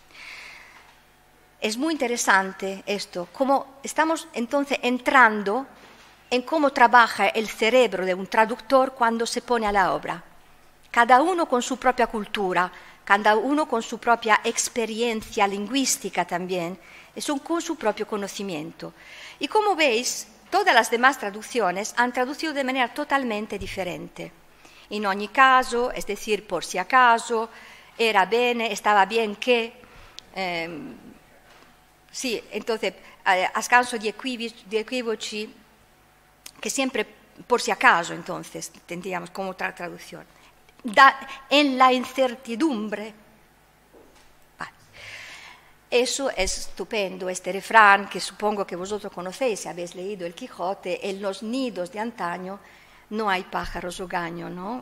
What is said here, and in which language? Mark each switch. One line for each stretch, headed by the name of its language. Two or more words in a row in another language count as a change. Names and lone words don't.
Spanish: Es muy interesante esto, cómo estamos entonces entrando en cómo trabaja el cerebro de un traductor cuando se pone a la obra. Cada uno con su propia cultura, cada uno con su propia experiencia lingüística también, con su propio conocimiento. Y como veis, todas las demás traducciones han traducido de manera totalmente diferente.
Italian: In ogni caso,
Spanish: es decir, por si acaso,
Italian: era bene,
Spanish: estaba bien que... sí, entonces,
Italian: a scanso di equivoci,
Spanish: que siempre, por si acaso, entonces, tendríamos como otra traducción. En la incertidumbre. Vale. Eso es estupendo, este refrán que supongo que vosotros conocéis si habéis leído El Quijote, en los nidos de antaño no hay pájaros hogaño, ¿no?